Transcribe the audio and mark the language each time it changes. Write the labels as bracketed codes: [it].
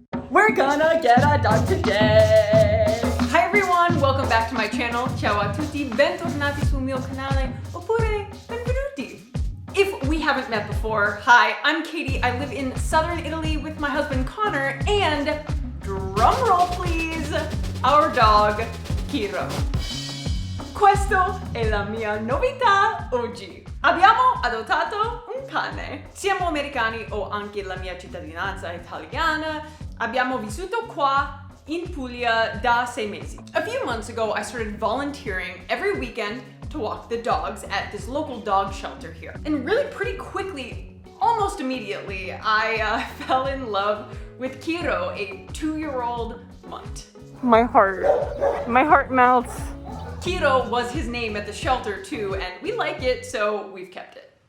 [en] We're gonna get a dog today! Hi everyone, welcome back to my channel. [it] Ciao a tutti, bentornati sul mio canale, oppure benvenuti. [en] If we haven't met before, hi, I'm Katie. I live in southern Italy with my husband Connor and, drumroll please, our dog Kiro. [it] Questa è la mia novità oggi. Abbiamo adottato un cane. Siamo americani, ho anche la mia cittadinanza italiana. Abbiamo vissuto qua in Puglia da 6 mesi. [en] A few months ago, I started volunteering every weekend to walk the dogs at this local dog shelter here. And really pretty quickly, almost immediately, I fell in love with Kiro, a 2-year-old mutt. My heart melts. Kiro was his name at the shelter too, and we like it, so we've kept it.